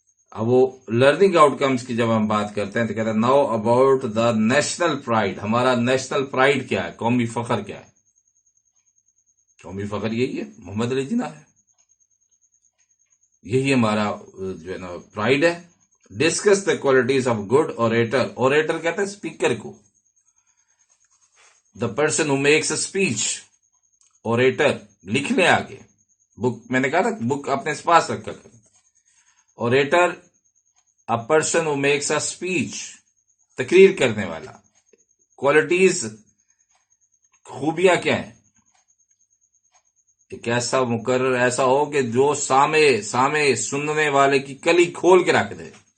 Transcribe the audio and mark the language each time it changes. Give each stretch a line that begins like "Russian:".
Urdu: اب وہ learning out comes کی جب ہم بات کرتے ہیں تو کہتے ہیں
English: Now about the national pride.
Urdu: ہمارا نیشنل پرائڈ کیا ہے، قومی فخر کیا ہے؟ قومی فخر یہی ہے، محمد علی جناح ہے. یہی ہمارا جو ہے نا پرائڈ ہے.
English: Discuss the qualities of good orator.
Urdu: Orator کہتے ہیں اسپیکر کو،
English: The person who makes a speech.
Urdu: Orator لکھ لیں آگے، بک میں نے کہا تھا بک اپنے پاس رکھا کریں.
English: orator a person who makes a speech,
Urdu: تقریر کرنے والا. کوالٹیز، خوبیاں کیا ہیں؟ ایک ایسا مقرر ایسا ہو کہ جو سامے سننے والے کی کلی کھول کے رکھ دے.